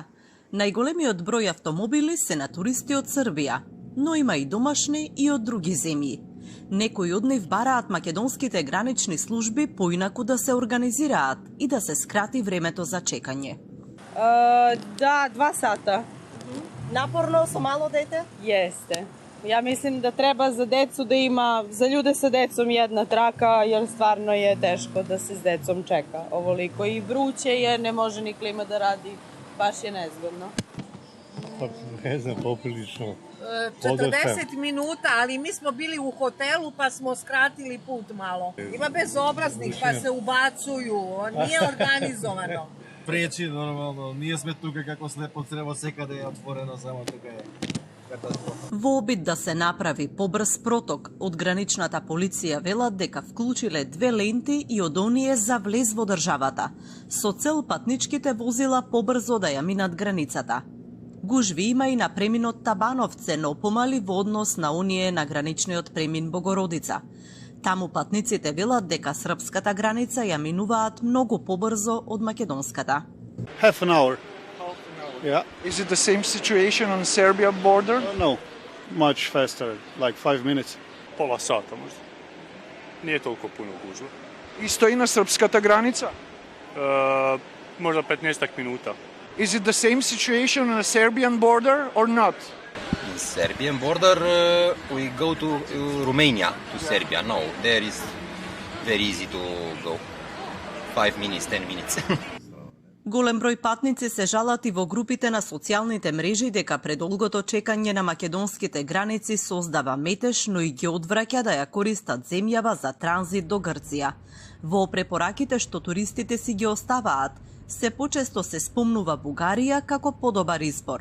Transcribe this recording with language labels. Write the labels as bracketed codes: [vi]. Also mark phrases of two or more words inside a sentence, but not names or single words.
[mk] Најголемиот број автомобили се на туристи од Србија, но има и домашни и од други земји. Некои од нив бараат македонските гранични служби поинаку да се организираат и да се скрати времето за чекање. Да, 2 сата. Напорно со мало дете? [sr] Jeste. Ja mislim da treba za decu da ima, za ljude sa decom jedna traka, jer stvarno je teško da se s decom čeka ovoliko. I vruće je, ne može ni klima da radi, baš je nezgodno. Pa ne znam, poprilično. 40 minuta, ali mi smo bili u hotelu pa smo skratili put malo. Ima bezobraznih pa se ubacuju, nije organizovano. [mk] Пречи нормално, ние сме тука како слепо црево, секаде е отворено, само тука е катастрофа. Во обид да се направи побрз проток, од граничната полиција велат дека вклучиле 2 ленти и од оние за влез во државата, со цел патничките возила побрзо да ја минат границата. Гужви има и на преминот Табановце, но помали во однос на оние на граничниот премин Богородица. Таму патниците велат дека српската граница ја минуваат многу побрзо од македонската. [en] Half an hour. Yeah. Is it the same situation on Serbia border? No, much faster, like 5 minutes. [sr] Pola sata možda. Nije toliko puno gužva. [mk] Исто и на српската граница? [sr] Možda 15 minuta. [en] Is it the same situation on the Serbian border or not? In Serbian border, we go to Romania, to Serbia. No, there is very easy to go. 5 minutes, 10 minutes. [mk] Голем број патници се жалат и во групите на социјалните мрежи дека предолгото чекање на македонските граници создава метеж, но и ги одвраќа да ја користат земјава за транзит до Грција. Во препораките што туристите си ги оставаат, се почесто се спомнува Бугарија како подобар избор.